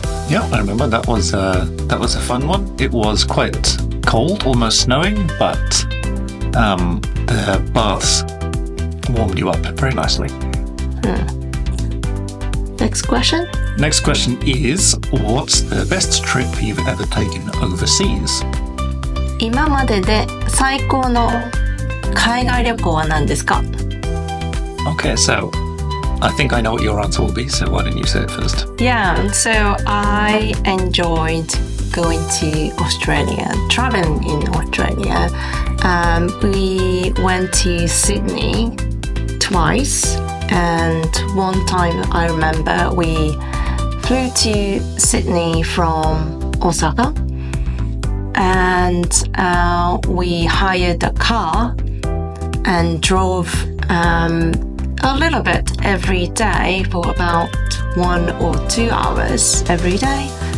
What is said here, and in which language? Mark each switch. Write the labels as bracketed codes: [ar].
[en] Yeah, I remember that was a fun one. It was quite cold, almost snowing, but the baths warmed you up very nicely. Next question. Next question is, what's the best trip you've ever taken overseas? [ja] 今までで最高の海外旅行は何ですか？ [en] Okay, so I think I know what your answer will be, so why don't you say it first? Yeah, so I enjoyed going to Australia, traveling in Australia. We went to Sydney twice, and one time I remember we flew to Sydney from Osaka, and we hired a car and drove a little bit every day for about 1 or 2 hours every day.